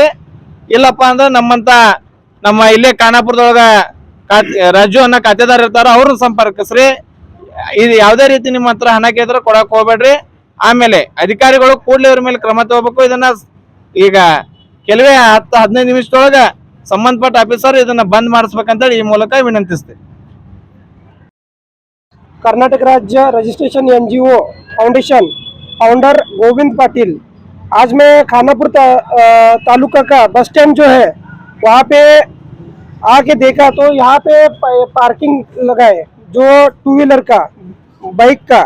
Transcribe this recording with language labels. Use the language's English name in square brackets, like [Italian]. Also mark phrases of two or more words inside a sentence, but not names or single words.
[Kannada] ಇಲ್ಲಪ್ಪ ಅಂದ್ರೆ ನಮ್ಮ ಇಲ್ಲೇ ಖಾನಾಪುರದೊಳಗ ರಾಜು ಅನ್ನೋ ಖಾತೆದಾರ ಇರ್ತಾರ, ಅವ್ರನ್ನ ಸಂಪರ್ಕಿಸ್ರಿ. ಇದು ಯಾವುದೇ ರೀತಿ ನಿಮ್ಮ ಹತ್ರ ಹಣ ಕೇಳಿದ್ರೆ ಕೊಡಕ್ ಹೋಗ್ಬೇಡ್ರಿ. ಆಮೇಲೆ ಅಧಿಕಾರಿಗಳು ಕೂಡಲೇ ಇವ್ರ ಮೇಲೆ ಕ್ರಮ ತಗೋಬೇಕು. ಇದನ್ನ ಈಗ ಕೆಲವೇ 10-15 ನಿಮಿಷದೊಳಗ ಸಂಬಂಧಪಟ್ಟ ಆಫೀಸರ್ ಇದನ್ನ ಬಂದ್ ಮಾಡಿಸ್ಬೇಕಂತೇಳಿ ಈ ಮೂಲಕ ವಿನಂತಿಸ್ತೇವೆ. [Hindi] कर्नाटक राज्य [English] registration NGO foundation founder [Hindi] गोविंद पाटिल। आज मैं खानापुर तालुका का [English] bus stand [Hindi] जो है वहाँ पे आके देखा तो यहाँ पे पार्किंग लगा है जो 2 व्हीलर का बाइक का।